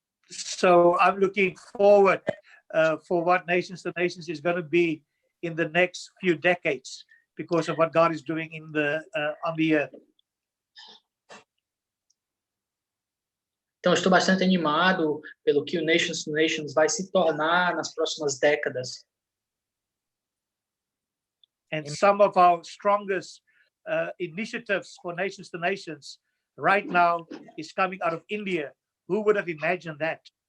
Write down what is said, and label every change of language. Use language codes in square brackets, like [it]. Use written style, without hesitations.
[en] So I'm looking forward for what Nations to Nations is going to be in the next few decades because of what God is doing on the earth. [pt] Então, estou bastante animado pelo que o Nations to Nations vai se tornar nas próximas décadas. [en] And some of our strongest initiatives for Nations to Nations right now is coming out of India. Who would have imagined that?